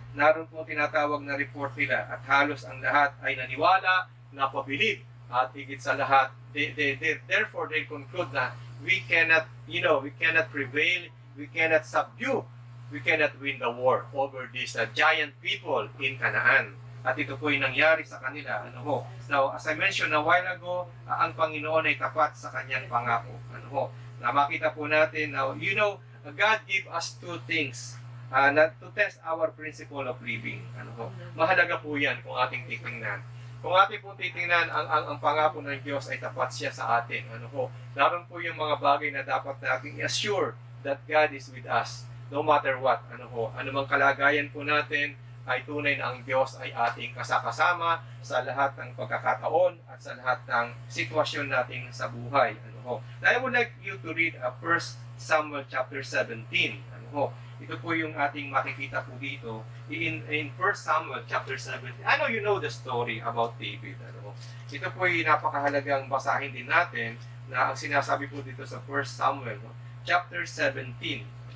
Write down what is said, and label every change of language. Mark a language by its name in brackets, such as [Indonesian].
[Filipino] Naroon po tinatawag na report nila at halos ang lahat ay naniwala, napabilib at higit sa lahat [English] therefore they conclude na we cannot prevail, we cannot subdue, we cannot win the war over these giant people in Canaan. [Filipino] At ito po yung nangyari sa kanila. Now, as I mentioned a while ago, ang Panginoon ay tapat sa kanyang pangako. Na makita po natin, [English] now, God give us two things to test our principle of living. [Filipino] Mahalaga po yan kung ating titingnan. Kung ating po titingnan, ang pangako ng Diyos ay tapat siya sa atin. Naroon po yung mga bagay na dapat nating [English] assure that God is with us. No matter what, [Filipino] anumang kalagayan po natin, ay tunay na ang Diyos ay ating kasakasama sa lahat ng pagkakataon at sa lahat ng sitwasyon natin sa buhay. [English] I would like you to read 1 Samuel chapter 17. [Filipino] Ito po yung ating makikita po dito in 1 Samuel chapter 17. [English] I know you know the story about David. [Filipino] Ito po yung napakahalagang basahin din natin na ang sinasabi po dito sa 1 Samuel chapter 17.